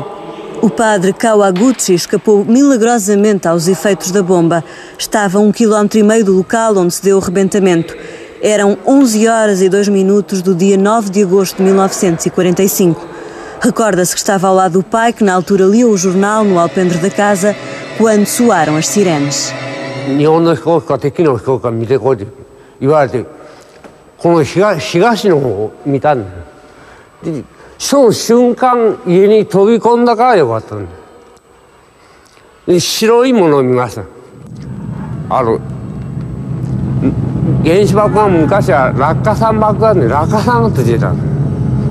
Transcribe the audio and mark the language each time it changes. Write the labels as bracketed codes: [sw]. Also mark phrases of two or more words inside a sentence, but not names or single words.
[pt] O padre Kawaguchi escapou milagrosamente aos efeitos da bomba. Estava a 1,5 km do local onde se deu o rebentamento. Eram 11 horas e 2 minutos do dia 9 de agosto de 1945. Recorda-se que estava ao lado do pai, que na altura lia o jornal no alpendre da casa, quando soaram as sirenes. [ja] 日本の飛行機か敵の飛行機か見てこいと言われて、この東の方を見たんだ。で、その瞬間家に飛び込んだからよかったんだ。で、白いものを見ました。原子爆弾昔は落下傘爆弾で落下傘がついてたんだ。